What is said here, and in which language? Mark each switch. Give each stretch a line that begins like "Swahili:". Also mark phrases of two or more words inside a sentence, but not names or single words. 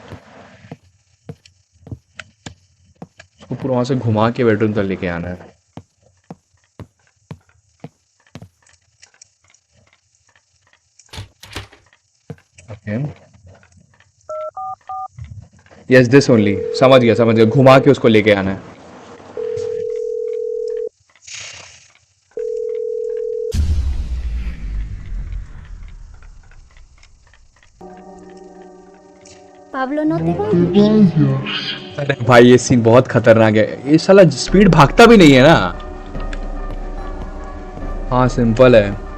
Hindi: इसको पूरा वहाँ से घुमा के बेडरूम तक लेके आना है. ओके.
English: yes, this only. समझ गया.
Hindi: घुमा के उसको लेके आना है.
Spanish: Pablo, no te vayas.
Hindi: अरे भाई, ये सीन बहुत खतरनाक है. ये साला स्पीड भागता भी नहीं है ना. हाँ, सिंपल है.